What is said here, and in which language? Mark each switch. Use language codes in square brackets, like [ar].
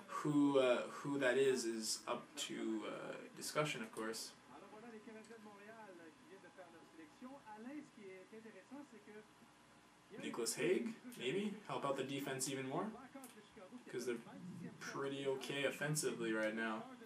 [en] who that is up to discussion, of course. [fr] Alors voilà les Canadiens de Montréal qui viennent de faire leur sélection. Alain, ce qui est intéressant, c'est que [en] Nicholas Hague, maybe help out the defense even more, because they're pretty okay offensively right now.